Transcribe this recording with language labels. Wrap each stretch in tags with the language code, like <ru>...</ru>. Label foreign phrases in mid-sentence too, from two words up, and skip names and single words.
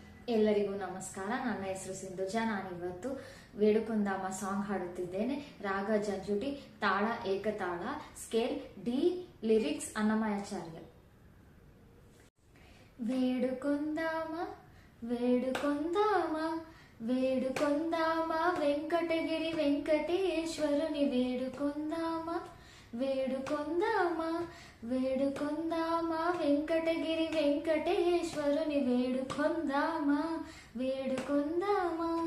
<kn>ಎಲ್ಲರಿಗೂ ನಮಸ್ಕಾರ. ನನ್ನ ಹೆಸರು ಸಿಂಧುಜಾ. ನಾನಿವತ್ತು ವೇಡುಕೊಂದಾಮ ಸಾಂಗ್ ಹಾಡುತ್ತಿದ್ದೇನೆ. ರಾಗ ಜಂಜುಟಿ, ತಾಳ ಏಕತಾಳ,</kn> <en>scale D,</en> <kn>ಲಿರಿಕ್ಸ್ ಅನ್ನಮಯಾಚಾರ್ಯ.</kn> <te>వేడుకొందామ వేడుకొందామ వేడుకొందామ వెంకటగిరి వెంకటేశ్వరుని వేడుకొందామ వేడుకొందామ వేడుకొందామ వెంకటగిరి వెంకటేశ్వరుని వేడుకొందామ వేడుకొందామ.</te>